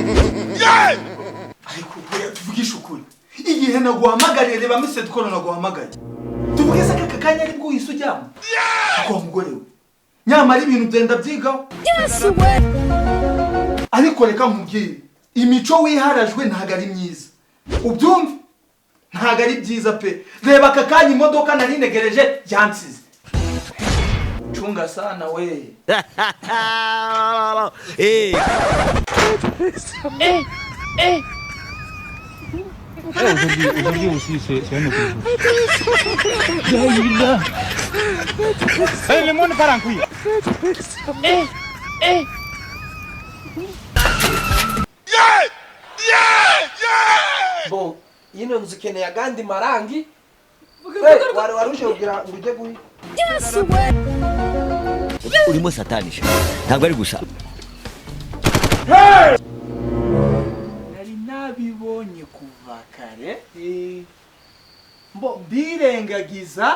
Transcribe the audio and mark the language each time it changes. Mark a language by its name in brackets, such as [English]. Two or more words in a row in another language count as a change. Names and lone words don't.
[Kinyarwanda] ariko tuvugisha ukuri igihe naguhamagariye reba mise dukora naguhamagaye tuvuge se aka kanya ari bwo uhise ujyamo ako mugore we nyamara ibintu byenda byigaho ariko reka nkubwire imico wiharajwe ntago ari myiza ubyumve ntago ari byiza pe reba aka kanya imodoka nari negereje yansize [Swahili] chunga sana [Kinyarwanda] we [French] aujourd'hui aussi, c'est un autre jour. Hey, le monde part en couille. Bon, [Kinyarwanda] yino nzu keneye agandi marangi. Waruje kugira ngo ujye guhi. urimo satanisha ntabwo ari gusa. nari nabibonye kuva kare mbo mbirengagiza